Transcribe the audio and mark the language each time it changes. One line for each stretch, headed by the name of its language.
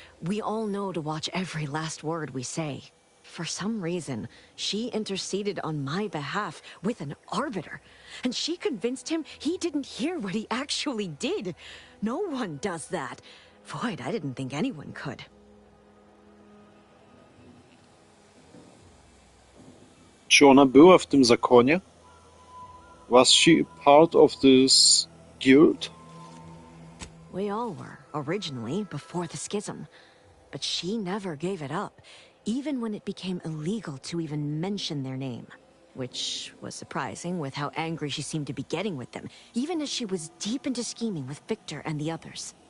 English: We all know to watch every last word we say. For some reason, she interceded on my behalf with an arbiter. And she convinced him he didn't hear what he actually did. No one does that. Void, I didn't think anyone could.
Polish: Czy ona była w tym zakonie?
English: Was she part of this guild? We all were, originally, before the schism. But she never gave it up, even when it became illegal to even mention their name. Which was surprising with how angry she seemed to be getting with them, even as she was deep into scheming with Victor and the others.